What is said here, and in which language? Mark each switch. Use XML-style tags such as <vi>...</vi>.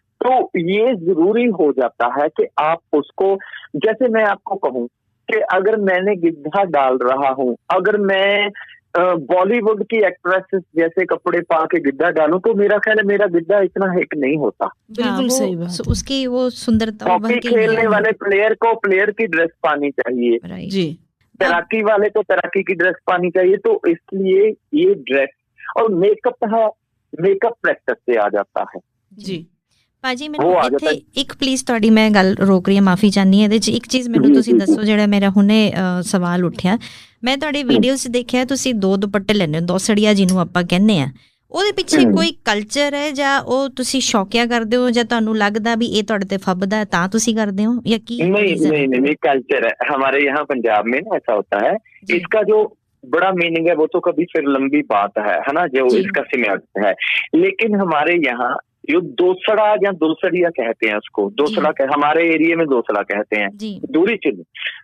<hi>तो ये जरूरी हो जाता है कि आप उसको, जैसे मैं आपको कहूँ कि अगर मैंने गिद्धा डाल रहा हूँ, अगर मैं बॉलीवुड की एक्ट्रेसेस जैसे कपड़े पा के गिद्धा डालूं, तो मेरा ख्याल है मेरा गिद्धा इतना हिट नहीं होता। बिल्कुल सही बात। उसकी वो सुंदरता, हॉकी खेलने वाले प्लेयर को प्लेयर की ड्रेस पानी चाहिए जी, तैराकी वाले को तैराकी की ड्रेस पानी चाहिए। तो इसलिए ये ड्रेस और मेकअप है, मेकअप प्रैक्टिस से आ जाता है।</hi> <pa>ਜੀ ਭਾਜੀ ਮੈਨੂੰ ਇੱਥੇ ਇੱਕ ਪਲੀਜ਼ ਤੁਹਾਡੀ ਮੈਂ ਗੱਲ ਰੋਕ ਰਹੀ ਹਾਂ, ਮਾਫੀ ਚਾਹੁੰਦੀ ਹਾਂ ਇਹਦੇ 'ਚ। ਇੱਕ ਚੀਜ਼ ਮੈਨੂੰ ਤੁਸੀਂ ਦੱਸੋ ਜਿਹੜਾ ਮੇਰਾ ਹੁਣੇ ਸਵਾਲ ਉੱਠਿਆ। ਮੈਂ ਤੁਹਾਡੇ ਵੀਡੀਓਜ਼ 'ਚ ਦੇਖਿਆ ਤੁਸੀਂ 2 ਦੁਪੱਟੇ ਲੈਂਦੇ ਹੋ, ਦੋਸੜੀਆ ਜਿਹਨੂੰ ਆਪਾਂ ਕਹਿੰਦੇ ਆ, ਉਹਦੇ ਪਿੱਛੇ ਕੋਈ ਕਲਚਰ ਹੈ ਜਾਂ ਉਹ ਤੁਸੀਂ ਸ਼ੌਕੀਆ ਕਰਦੇ ਹੋ ਜਾਂ ਤੁਹਾਨੂੰ ਲੱਗਦਾ ਵੀ ਇਹ ਤੁਹਾਡੇ ਤੇ ਫੱਬਦਾ ਤਾਂ ਤੁਸੀਂ ਕਰਦੇ ਹੋ ਜਾਂ ਕੀ?</pa> <hi>नहीं कल्चर है हमारे यहाँ पंजाब में ना, ऐसा होता है। इसका जो बड़ा मीनिंग है वो तो कभी फिर लंबी बात है ना, जो इसका सिमेंट है। लेकिन हमारे यहाँ जो दोसड़ा या दोसड़िया कहते हैं उसको, दोसड़ा हमारे एरिया में दोसड़ा कहते हैं, दूरी चिन्ह।</hi>